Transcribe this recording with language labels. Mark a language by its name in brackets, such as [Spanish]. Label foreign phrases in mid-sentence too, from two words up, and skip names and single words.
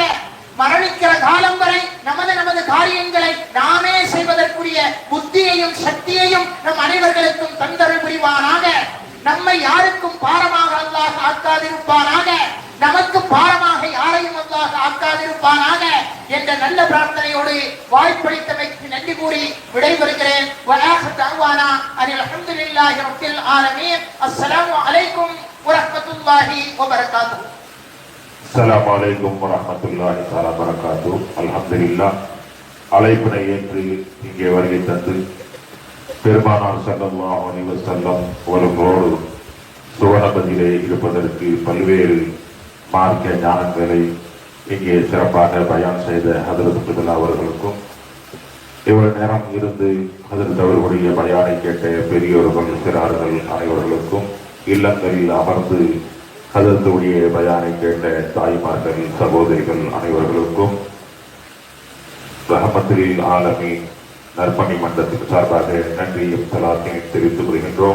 [Tamil] மரணிக்கிற காலம் வரை நமது காரியங்களை நாமே செய்வதற்குரிய புத்தியையும் சக்தியையும் நம் அனைவர்களுக்கும் தந்தருள் புரிவானாக. நம்மை யாருக்கும் பாரமாக அல்லாஹ் ஆக்காதிருப்பானாக. நமக்கு பாரமாக யாரையும் அல்லாஹ் ஆக்காதிருப்பானாக என்ற நல்ல பிரார்த்தனையோடு வாய்ப்பளித்தமைக்கு நன்றி கூறி விடைபெறுகிறேன். [Arabic] دعوانا أن الحمد لله رب العالمين. السلام عليكم ورحمة الله وبركاته. السلام عليكم ورحمة الله وبركاته. الحمد لله. [Tamil] அழைப்பினை ஏற்று இங்கே வருகை தந்து பெருமானார் [Arabic] صلى الله عليه وسلم [Tamil] அவர்களோடு சுவனபதியிலே இருப்பதற்கு பல்வேறு மார்க்க ஞானங்களை இங்கே சிறப்பாக பயான் செய்த ஹதரத் குதுல்லா அவர்களுக்கும், இவ்வளவு நேரம் இருந்து ஹதரத் அவர்களுடைய பயானை கேட்ட பெரியோர்கள் சிறார்கள் அனைவர்களுக்கும், இல்லங்களில் அமர்ந்து ஹதரத்துடைய பயானை கேட்ட தாய்மார்கள் சகோதரிகள் அனைவர்களுக்கும் ரஹமத்துல் ஆலமீன் நற்பணி மன்றத்திற்கு சார்பாக நன்றியும் சலாத்தையும் தெரிவித்துக் கொள்கின்றோம்.